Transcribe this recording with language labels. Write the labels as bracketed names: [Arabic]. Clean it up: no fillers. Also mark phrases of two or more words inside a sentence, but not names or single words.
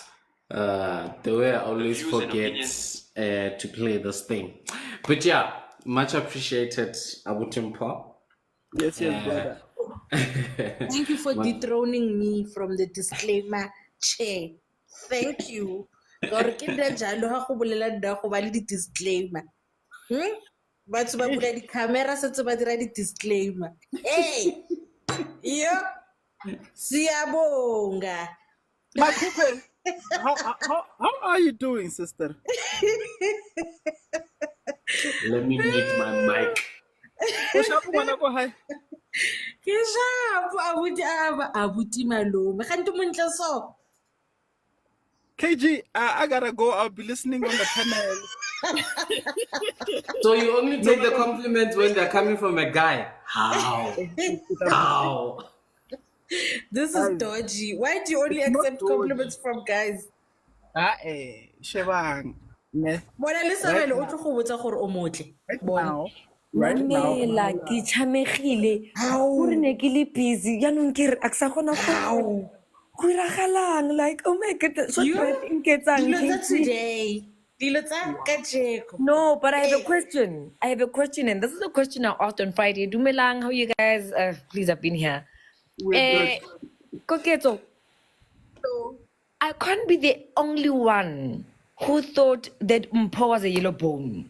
[English] The way I always forget to play this thing. But yeah, much appreciated, Abutimpa. Yes, brother. Thank you for dethroning me from the disclaimer chair. Thank you. [Tswana] Gore ke nna jalo ha go bolela nna go ba le di-disclaimer. Batho ba bula di-camera setse ba dira di-disclaimer. [English] Hey! Yo! Siyabonga. My Cooper, how are you doing, sister? Let me mute my mic. Hi. [Tswana] Ke shapo abuti malome. Ganti montle so. [English] KG, I gotta go. I'll be listening on the panel. So you only take the compliments when they're coming from a guy? How? How? This is dodgy. Why do you only accept compliments from guys? [Tswana] Shebang. Bona le sabele o tlo go botsa gore o motle. Bona. Mamela ke chamegile gore ne ke le busy yaanong ke re a ke sa gona go iragalang [English] like oh my god [Tswana] so nketsang Dilo tsa today. Dilo tsa kajeko. [English] no but I have a question and this is a question I asked on Friday dumelang how you guys please have been here Koketso I can't be the only one who thought that Mpho was a yellow bone.